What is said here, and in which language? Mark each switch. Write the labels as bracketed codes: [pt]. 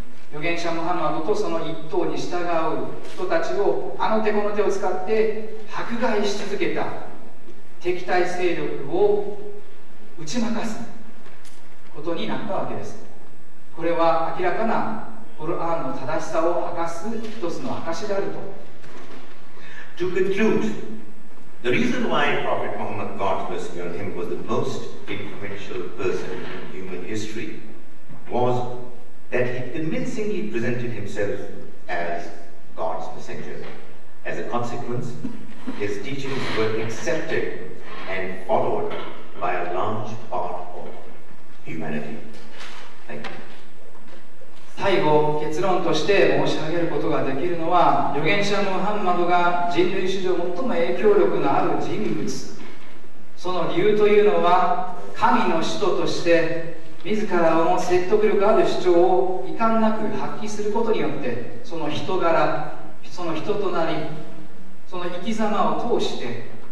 [ja] 預言者ムハンマドとその一党に従う人たちをあの手この手を使って迫害し続けた敵対勢力を打ち負かすことになったわけです。これは明らかなコルアンの正しさを明かす一つの証であると。 [en] To conclude, the reason why Prophet Muhammad, God's blessing on him, was the most influential person in human history was that he convincingly presented himself as God's messenger. As a consequence, his teachings were accepted and followed by a large part of humanity. Thank you. [ja] 最後、結論として申し上げることができるのは、預言者ムハンマドが人類史上最も影響力のある人物、その理由というのは、神の使徒として自らの説得力ある主張を遺憾なく発揮することによって、その人柄、その人となり、その生き様を通して